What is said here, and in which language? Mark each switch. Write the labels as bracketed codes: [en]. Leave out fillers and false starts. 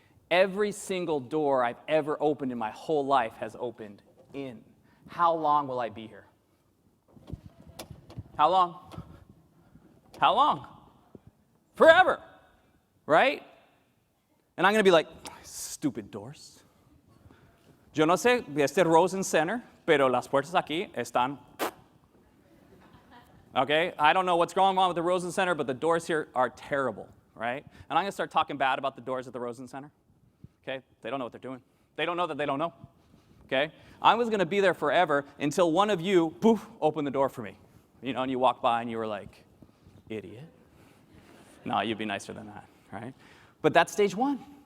[en] Every single door I've ever opened in my whole life has opened in. How long will I be here? How long? How long? Forever, right? And I'm going to be like, stupid doors. [es] Yo no sé de este Rosen Center, pero las puertas aquí están. [en] Okay? I don't know what's going on with the Rosen Center, but the doors here are terrible, right? And I'm going to start talking bad about the doors at the Rosen Center. Okay? They don't know what they're doing. They don't know that they don't know. Okay? I was going to be there forever until one of you, poof, opened the door for me. You know, and you walk by and you were like, idiot. No, you'd be nicer than that, right? But that's stage 1.